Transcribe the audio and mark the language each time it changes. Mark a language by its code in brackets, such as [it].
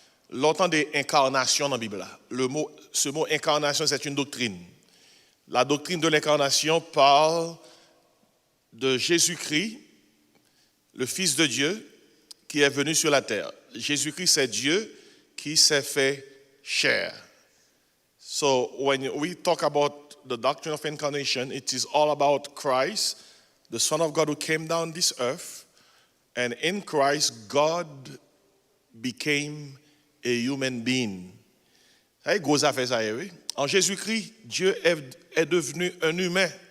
[fr] L'entend des incarnations dans la Bible. Ce mot incarnation, c'est une doctrine. La doctrine de l'incarnation parle de Jésus-Christ, le Fils de Dieu, qui est venu sur la terre. Jésus-Christ, c'est Dieu qui s'est fait chair. [en] So when we talk about the doctrine of incarnation, it is all about Christ, the Son of God who came down this earth, and in Christ, God became a human being. [fr] C'est gros affaire ça, oui. En Jésus-Christ, Dieu est devenu un humain.